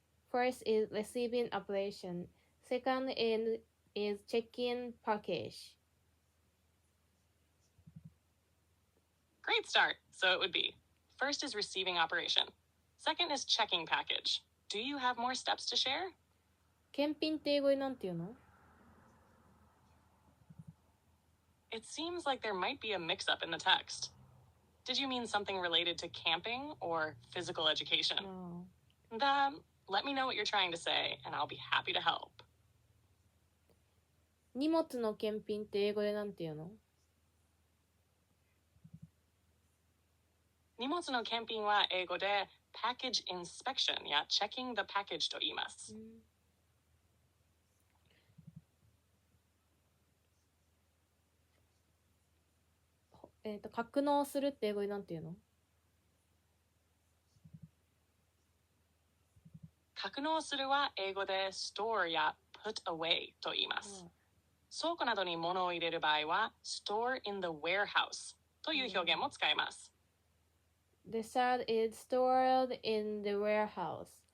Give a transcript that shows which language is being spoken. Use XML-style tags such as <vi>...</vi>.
<en>First is receiving operation. Second is checking package. Great start. So it would be, first is receiving operation. Second is checking package. Do you have more steps to share?</en> <ja>検品って英語でなんていうの？</ja> <en>It seems like there might be a mix-up in the text. Did you mean something related to camping or physical education? No. Let me know what you're trying to say, and I'll be happy to help.</en> <ja>荷物の検品って英語でなんていうの？荷物の検品は英語で</ja> <en>package inspection</en> <ja>や</ja> <en>checking the package</en> <ja>と言います。格納するって英語でなんていうの？格納するは英語で store や</ja> <en>put away</en> <ja>と言います。倉庫などに物を入れる場合は</ja> <en>store in the warehouse</en> <ja>という表現も使えます。</ja> <en>The third is stored in the warehouse.</en>